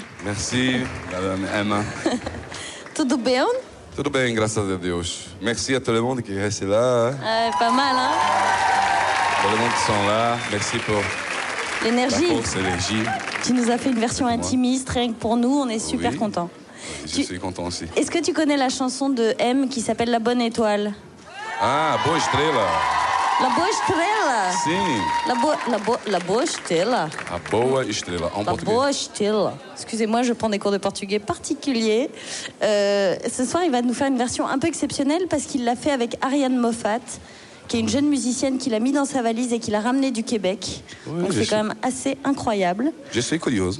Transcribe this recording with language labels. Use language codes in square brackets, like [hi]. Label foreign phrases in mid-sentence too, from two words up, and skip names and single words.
[fr] Merci, Madame Emma. [pt] Tudo bem? Tudo bem, graças a Deus. [fr] Merci à tout le monde qui reste là. Pas mal, hein? Tout le monde qui sont là. Merci pour l'énergie. La force, l'énergie. Tu nous as fait une version intimiste, rien que pour nous, on est super contents. Je suis content aussi. Est-ce que tu connais la chanson de M qui s'appelle La Bonne Étoile? Ah, Boa Estrela. La Boa Estrela. Sim. La Boa Estrela. A Boa Estrela, en portugais. La Boa Estrela. Excusez-moi, je prends des cours de portugais particuliers. Ce soir, il va nous faire une version un peu exceptionnelle parce qu'il l'a fait avec Ariane Moffat, qui est une jeune musicienne qu'il a mis dans sa valise et qu'il a ramenée du Québec. Oui, donc c'est quand même assez incroyable. Je suis curieuse.